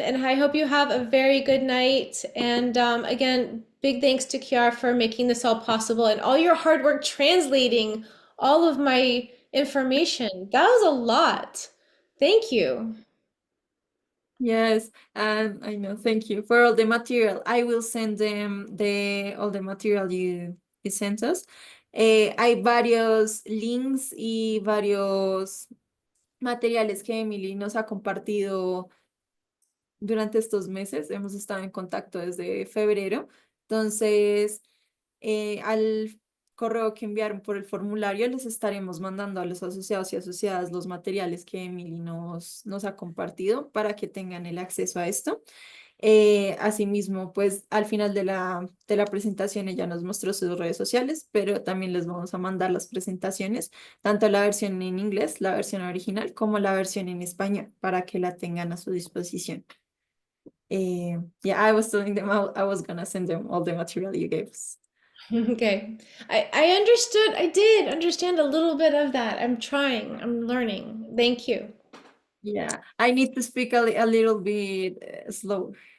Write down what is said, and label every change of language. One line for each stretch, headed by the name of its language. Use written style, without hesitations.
English: And I hope you have a very good night. And again, big thanks to Kiara for making this all possible and all your hard work translating all of my information. That was a lot. Thank you. yes, and I know. Thank you for all the material. I will send them the all the material you sent us.
Spanish: Hay varios links y varios materiales que Emily nos ha compartido durante estos meses. Hemos estado en contacto desde febrero. Entonces, al correo que enviaron por el formulario, les estaremos mandando a los asociados y asociadas los materiales que Emily nos ha compartido para que tengan el acceso a esto. Asimismo, pues al final de la presentación ella nos mostró sus redes sociales, pero también les vamos a mandar las presentaciones, tanto la versión en inglés, la versión original, como la versión en español, para que la tengan a su disposición.
English: Yeah, I was telling them I was gonna send them all the material you gave us. Okay. I understood. I did understand a little bit of that. I'm trying. I'm learning. Thank you. Yeah, I need to speak a little bit slow.